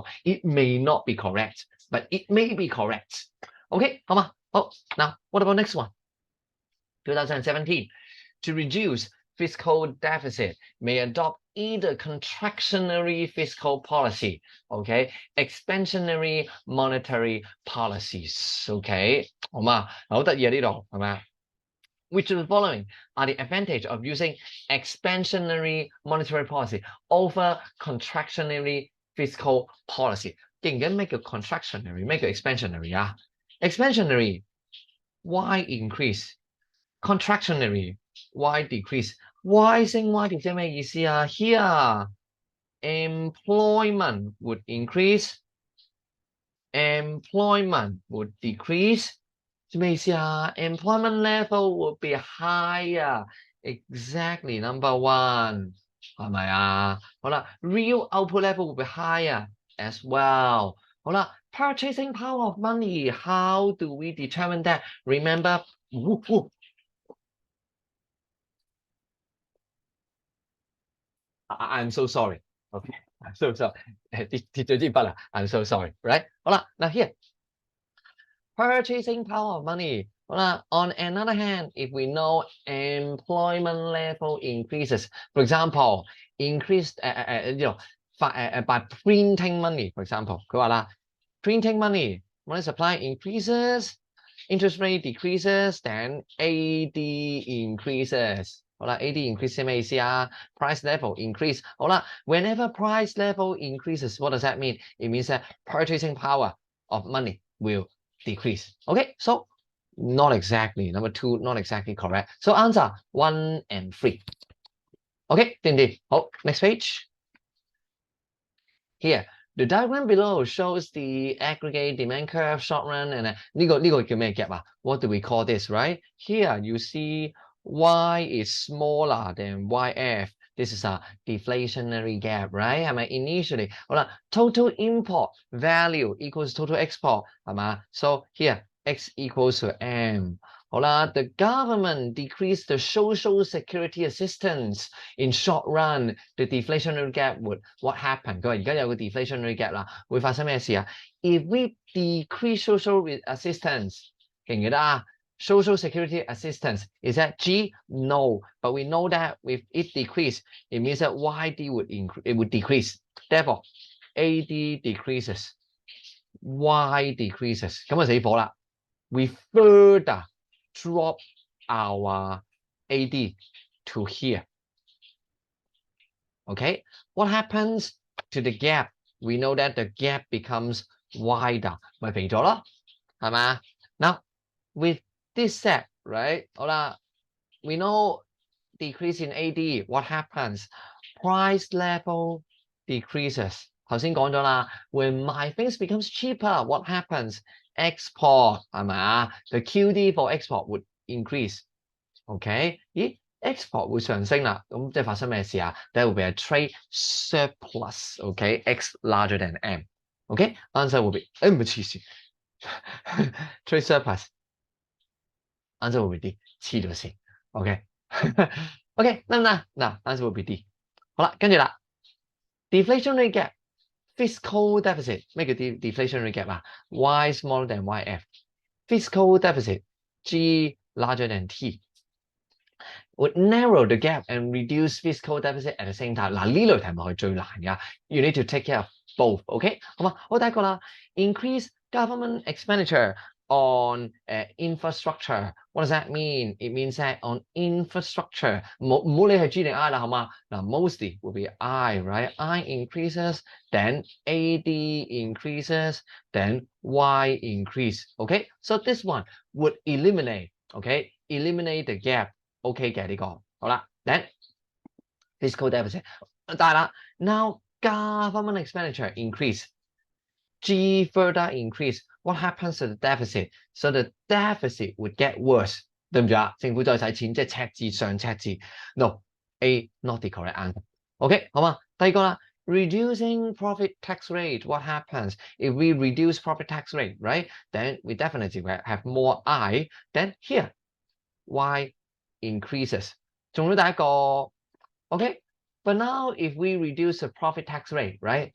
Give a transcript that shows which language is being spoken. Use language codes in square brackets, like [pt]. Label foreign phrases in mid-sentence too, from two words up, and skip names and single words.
[en] It may not be correct, but it may be correct. [yue] OK， 好嘛？ [en] 好，now what about next one? 2017, to reduce fiscal deficit may adopt either contractionary fiscal policy, okay, expansionary monetary policies, [yue] okay， 好嘛？好得意啊呢度，係咪啊？ [en] Which of the following are the advantage of using expansionary monetary policy over contractionary fiscal policy? [yue] 記唔記得咩叫 contractionary， 咩叫 expansionary 啊 ？ [en] Expansionary, why increase? Contractionary, why decrease? [yue] Y 升 Y 跌即係咩意思啊 [en] ？Here, employment would increase, employment would decrease. [yue] 咩意思啊 [en] ？Employment level would be higher. Exactly, number one. [yue] 係咪啊？ [en] 好啦 ，real output level would be higher as well. 好啦 ，purchasing power of money. How do we determine that? Remember, I'm so sorry. Okay, I'm so sorry. [yue] 跌咗支筆啦 [en] I'm so sorry. Right? [yue] 好啦，嗱 here. [en] Purchasing power of money. On another hand, if we know employment level increases, for example, increased by printing money, for example, 佢話啦 printing money supply increases, interest rate decreases, then AD increases. 好啦 ，AD increase [yue] 係咩意思啊 [en] ？Price level increase. 好啦 ，whenever price level increases, what does that mean? It means that purchasing power of money will decrease. Okay, so not exactly. Number 2, not exactly correct. So answer 1 and 3. [yue] Okay, 掂唔掂？ [en] 好 ，next page. Here, the diagram below shows the aggregate demand curve, short run, and [yue] 呢個叫咩 gap 啊 [en] ？What do we call this, right? Here you see Y is smaller than YF. This is a deflationary gap, right? 係咪 initially 好啦 total import value equals total export 係嘛 ？So here X equals to M. 好啦 the government decreased the social security assistance in short run. The deflationary gap would what happen? [yue] 佢話而家有個 [en] deflationary gap [yue] 啦，會發生咩事啊？ [en] If we decrease social assistance， [yue] 記唔記得啊？ [en] social security assistance. Is that G? No, but we know that with it decrease, it means that YD would increase. It would decrease. Therefore, AD decreases, Y decreases. [yue] 咁啊死火啦！ [en] We further drop our AD to here. Okay, what happens to the gap? We know that the gap becomes wider. [yue] 咪肥咗咯，係嘛？ [en] Now with this set, right? [yue] 好啦， [en] we know decrease in AD. What happens? Price level decreases. [yue] 頭先講咗啦 [en] when my things becomes cheaper, what happens? [yue] Export 係咪啊？ [en] The QD for export would increase. [yue] OK， 咦 ？export 會上升啦，咁即係發生咩事啊 ？ [en] There will be a trade surplus. OK, X larger than M. OK, answer will be [yue] 唔係黐線 [en] trade surplus. Answer will be D. [yue] 黐咗線。 [en] OK OK [yue] 得唔得？ [en] 嗱 answer will be D。 [yue] 好啦，跟住啦 [en] ，deflationary gap, fiscal deficit [yue] 咩叫 deflationary gap 啊 [en] ？Y smaller than YF. Fiscal deficit G larger than T. Would narrow the gap and reduce fiscal deficit at the same time. [yue] 嗱，呢類題目係最難㗎。 [en] You need to take care of both. [yue] OK， 好嘛？ [en] 好， [yue] 第一個啦 [en] ，increase government expenditure on infrastructure. What does that mean? It means that on infrastructure， [yue] 唔好理係 G 定 I 啦，好嘛？ [en] 嗱 ，mostly will be I, right? I increases, then AD increases, then Y increase. OK, so this one would eliminate. OK, eliminate the gap. [yue] OK 嘅呢個，好啦 ， [en] then fiscal deficit， [yue] 但係啦 [en] ，now government expenditure increase, G further increase, what happens to the deficit? So the deficit would get worse， [yue] 對唔住啊？政府再使錢，即係赤字上赤字 ， [en] no A not the correct answer。 [yue] OK 好嘛？第二個啦 [en] ，reducing profit tax rate, what happens if we reduce profit tax rate, right? Then we definitely will have more I. Then here Y increases. [yue] 中咗第一個 [en] OK, but now if we reduce the profit tax rate, right?